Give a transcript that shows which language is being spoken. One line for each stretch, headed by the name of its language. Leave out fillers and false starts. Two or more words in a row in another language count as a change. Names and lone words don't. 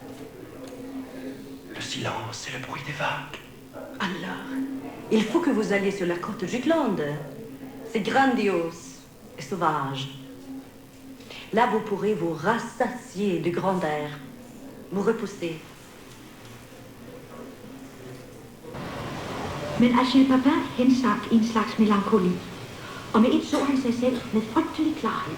French: Le silence et le bruit des vagues. Alors, il faut que vous alliez sur la côte de Jutland. C'est grandiose et sauvage. Là, vous pourrez vous rassasier de grand air, vous repousser.
Danish: Men Achille Papin hensank i en slags melankoli, og med et så han sig selv med frygtelig klarhed.